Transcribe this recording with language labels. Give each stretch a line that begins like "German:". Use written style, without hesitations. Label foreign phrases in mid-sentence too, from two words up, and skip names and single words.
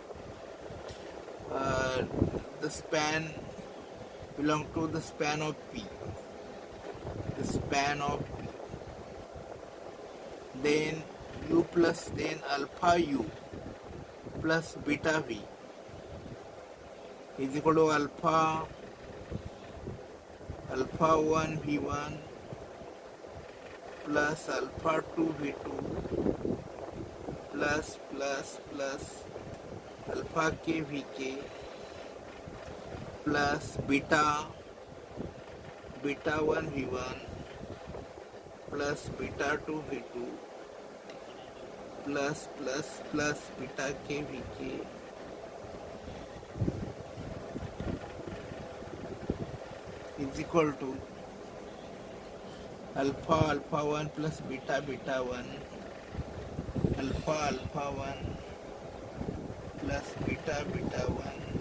English: The span belong to the span of P. The span of P. Then U plus then alpha U plus beta V is equal to alpha 1 V1 plus alpha 2 V2 plus alpha k Vk plus beta 1 V1 plus beta 2 V2 plus beta k Vk is equal to alpha 1 plus beta 1 alpha 1 plus beta 1